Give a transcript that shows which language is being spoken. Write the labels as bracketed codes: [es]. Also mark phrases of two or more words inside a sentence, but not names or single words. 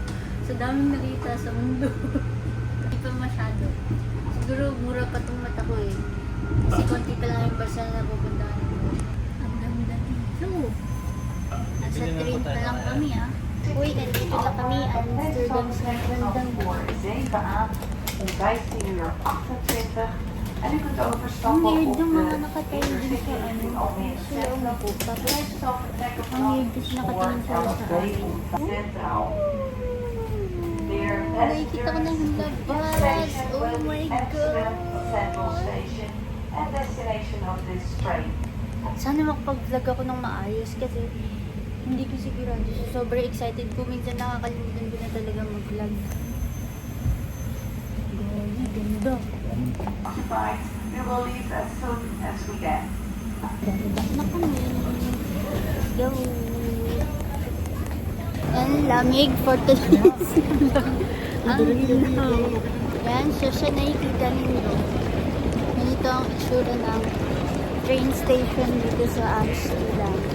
[tl] Sa daming nakita sa mundo. Hindi pa masyado. Siguro mura pa tong mata ko eh. Kasi konti pa lang yung bansa na napupuntahan ko. Ang dami-dami. No. Nasa train pa lang kami ah. Uy, nandito na kami. Amsterdam sa Amsterdam. [nl] En u kunt overstappen [tl] Ang weird op yung mga de nakatayo din sa ano. Sa loob po. Tapos, ang weird kasi nakatingin sila sa akin. [nl] Centraal. Weer [tl] nakikita ko na yung labas. [en] Oh my God. [tl] Sana makapag-vlog ako ng maayos kasi hindi ko sigurado. Sobrang excited ko. Minsan nakakalimutan ko na talaga mag-vlog. Grabe, ganda. [en] We will leave as soon as we can. [tl] Bababa na kami. Go. Ang lamig [en] for today's vlog. [tl] Ang ginaw. Yan, so siya nakikita ninyo. Ganito ang itsura ng train station dito sa Amsterdam.